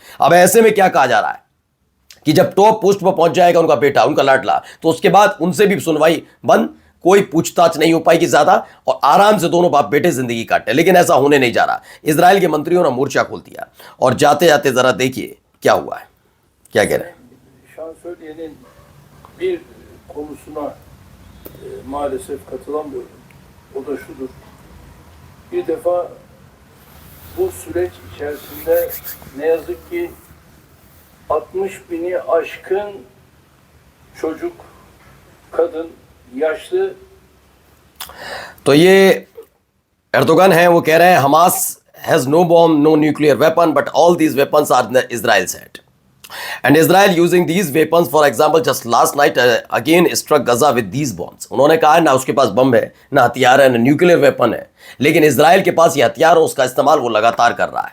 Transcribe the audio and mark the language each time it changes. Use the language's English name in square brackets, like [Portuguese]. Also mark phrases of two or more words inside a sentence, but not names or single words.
[Hindi] अब ऐसे में क्या कहा जा रहा है कि जब [English] top post [Hindi] पर पहुंच जाएगा उनका बेटा, उनका लाडला, तो उसके बाद उनसे भी सुनवाई बंद, कोई पूछताछ नहीं हो पाएगी ज्यादा, और आराम से दोनों बाप बेटे जिंदगी काटे। लेकिन ऐसा होने नहीं जा रहा। इजराइल के मंत्रियों ने मोर्चा खोल दिया और जाते जाते जरा देखिए क्या हुआ है, क्या कह रहे हैं। [Turkish] Şansölye'nin bir konusuna maalesef katılamıyorum. O da şudur. Bir defa bu süreç içerisinde ne yazık ki 60 bini aşkın çocuk, kadın, yaşlı. [Hindi] तो ये एर्दोगन है, वो कह रहे हैं [English] Hamas has no bomb, no nuclear weapon, but all these weapons are in Israel's hand, and Israel using these weapons, for example just last night again struck Gaza with these bombs. [Hindi] उन्होंने कहा ना उसके पास बम है, ना हथियार है, ना [English] nuclear weapon [Hindi] है, लेकिन इजराइल के पास ये हथियार और उसका इस्तेमाल वो लगातार कर रहा है।